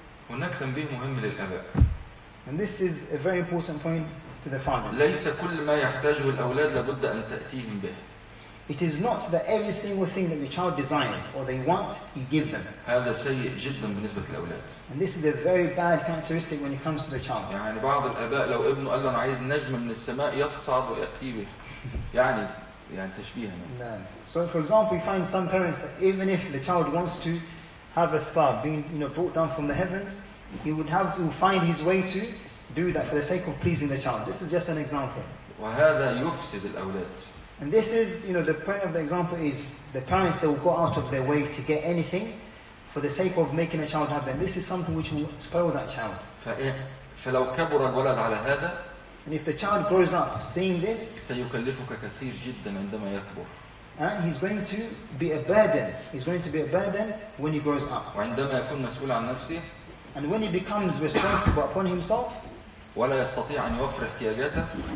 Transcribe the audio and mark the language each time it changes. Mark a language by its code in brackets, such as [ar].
[ar] هناك تنبيه مهم للآباء. [en] And this is a very important point to the fathers. [ar] ليس كل ما يحتاجه الأولاد لابد أن تأتيهم به. [en] It is not that every single thing that your child desires or they want, you give them. [ar] هذا سيء جدا بالنسبة للأولاد. [en] And this is a very bad characteristic when it comes to the child. [ar] يعني بعض الآباء لو ابنه قال له أنا عايز نجم من السماء يتصعد ويأتي به. يعني تشبيها. [en] No. So for example, you find some parents that even if the child wants to have a star being brought down from the heavens, he would have to find his way to do that for the sake of pleasing the child. This is just an example. [ar] وهذا يفسد الأولاد. [en] And this is, the point of the example is the parents, they will go out of their way to get anything for the sake of making a child happy. And this is something which will spoil that child. [ar] فلو كبر الولد على هذا [en] And if the child grows up seeing this, [ar] سيكلفك كثير جدا عندما يكبر. [en] And he's going to be a burden. He's going to be a burden when he grows up. [ar] وعندما يكون مسؤول عن نفسه [en] And when he becomes responsible upon himself, [ar] ولا يستطيع أن يوفر احتياجاته